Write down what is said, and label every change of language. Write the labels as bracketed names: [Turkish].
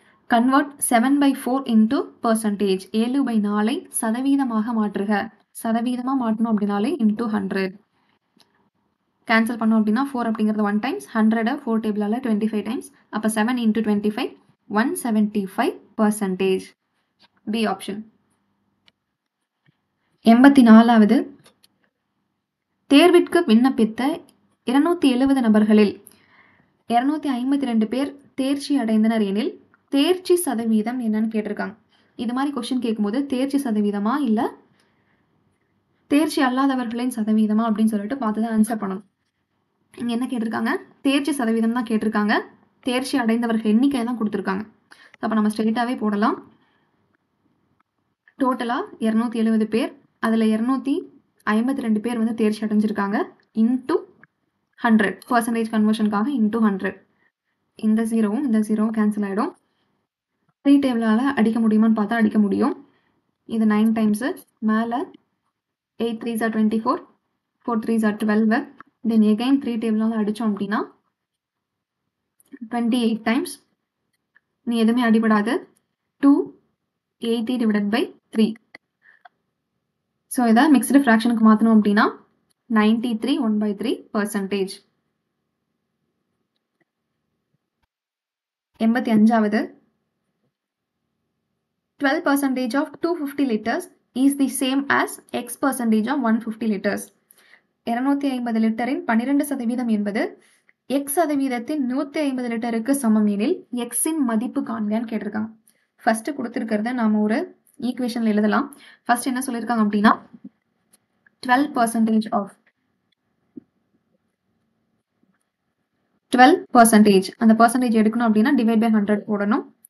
[English] Convert 7/4 into percentage. [Tamil] 7/4 சதவீதமாக மாற்றுக. சதவீதமாக மாற்றணும் அப்படின்னாலே இன்டூ 100. கேன்சல் பண்ணோம் அப்படின்னா 4 அப்படிங்கிறது 1 டைம்ஸ், 100 4 டேபிளால் 25 டைம்ஸ். அப்போ 7 into 25 175%. B option. 84வது. தேர்விற்கு விண்ணப்பித்த 270 நபர்களில் 252 பேர் தேர்ச்சி அடைந்தனர் எனில் தேர்ச்சி சதவீதம் என்னன்னு கேட்டிருக்காங்க. இது மாதிரி கொஸ்டின் கேட்கும்போது தேர்ச்சி சதவீதமா இல்லை தேர்ச்சி அல்லாதவர்களின் சதவீதமா அப்படின்னு சொல்லிட்டு பார்த்து தான் ஆன்சர் பண்ணணும். இங்கே என்ன கேட்டிருக்காங்க? தேர்ச்சி சதவீதம் தான் கேட்டிருக்காங்க. தேர்ச்சி அடைந்தவர்கள் எண்ணிக்கை தான் கொடுத்துருக்காங்க. அப்போ நம்ம ஸ்ட்ரெயிட்டாகவே போடலாம். டோட்டலாக 270 பேர், அதில் 252 பேர் வந்து தேர்ச்சி அடைஞ்சிருக்காங்க. Into 100 percentage கன்வர்ஷனுக்காக into 100. இந்த ஜீரோவும் இந்த ஜீரோவும் கேன்சல் ஆகிடும். 3 டேபிளால் அடிக்க முடியுமான்னு பார்த்தா அடிக்க முடியும். இது 9 டைம்ஸு, மேலே [English] 8 3s are 24, 4 3s are 12. [Tamil] Then again 3 டேபிளால் அடித்தோம் அப்படின்னா 28 டைம்ஸ். நீ எதுவுமே அடிபடாது. [English] 280 divided by 3. [Tamil] ஸோ இதை மிக்ஸ்டு ஃப்ராக்ஷனுக்கு மாற்றணும் அப்படின்னா 93 1/3%. [English] 85வது 12% of 250 liters is the same as X percentage of 150 liters. [Tamil] 250 லிட்டரின் 12% என்பது X சதவீதத்தின் 150 லிட்டருக்கு சமம் எனில் X இன் மதிப்பு காண்கன்னு கேட்டிருக்காங்க. ஃபர்ஸ்ட் கொடுத்திருக்கிறத நாம ஒரு ஈக்குவேஷன்ல எழுதலாம். ஃபர்ஸ்ட் என்ன சொல்லியிருக்காங்க அப்படின்னா 12% of 12% அந்த percentage எடுக்கணும் அப்படின்னா டிவைட் பை 100 போடணும்.